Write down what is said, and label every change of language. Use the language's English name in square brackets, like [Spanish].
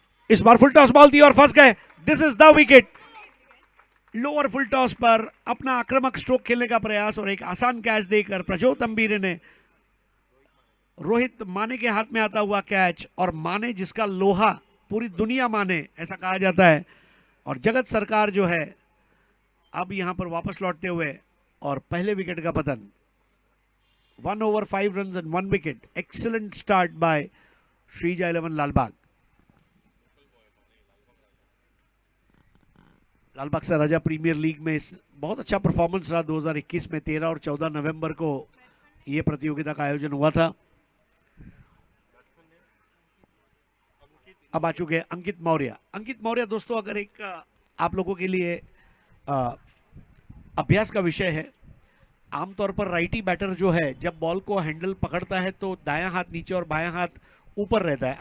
[Hindi] इस बार full toss ball दी और फंस गए। [English] This is the wicket. [Hindi] Lower full toss पर अपना आक्रामक स्ट्रोक खेलने का प्रयास और एक आसान कैच देकर प्रजोत अम्बीरे ने रोहित माने के हाथ में आता हुआ कैच, और माने जिसका लोहा पूरी दुनिया माने ऐसा कहा जाता है, और जगत सरकार जो है अब यहां पर वापस लौटते हुए और पहले विकेट का पतन। [English] 1 over 5 runs and 1 wicket. Excellent start by Sreeja 11 Lalbaug. [Hindi] Lalbagh से राजा प्रीमियर लीग में इस बहुत अच्छा परफॉर्मेंस रहा 2021 में। 13 और 14 नवंबर को यह प्रतियोगिता का आयोजन हुआ था। अब आ चुके हैं अंकित मौर्य। अंकित मौर्य दोस्तों अगर एक आप लोगों के लिए अभ्यास का विषय है, आमतौर पर राइटी बैटर जो है जब बॉल को हैंडल पकड़ता है तो दायां हाथ नीचे और बायां हाथ ऊपर रहता है।